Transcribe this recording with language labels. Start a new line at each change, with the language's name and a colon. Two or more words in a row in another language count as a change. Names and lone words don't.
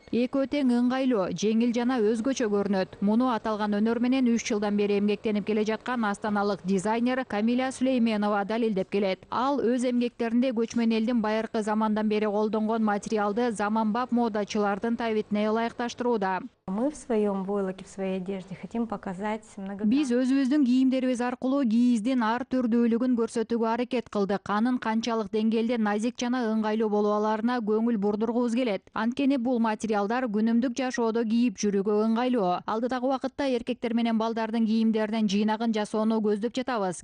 Kyrgyz: Экөө тең ыңгайлуу, жеңил жана өзгөчө көрүнөт. Муну аталган өнөр менен 3 жылдан бери эмгектенип келе жаткан астаналык дизайнер Камиля Сүлейменова далилдеп келет. Ал өз эмгектеринде көчмөн элдин байыркы замандан бери колдонгон материалды заманбап модачылардын табитине ылайыкташтырууда.
Russian: Мы в своем войлоке, в своей одежде хотим показать
Kyrgyz: Биз өзүбүздүн кийимдерибиз аркылуу кийиздин ар түрдүүлүгүн көрсөтүүгө аракет кылдык. Анын канчалык деңгээлде назик жана ыңгайлуу болуп аларына көңүл бурдургубуз келет. Анткени бул материалдар күнүмдүк жашоодо кийип жүрүүгө ыңгайлуу. Алдыдагы убакытта эркектер менен балдардын кийимдеринен жыйнагын жасоону көздөп жатабыз.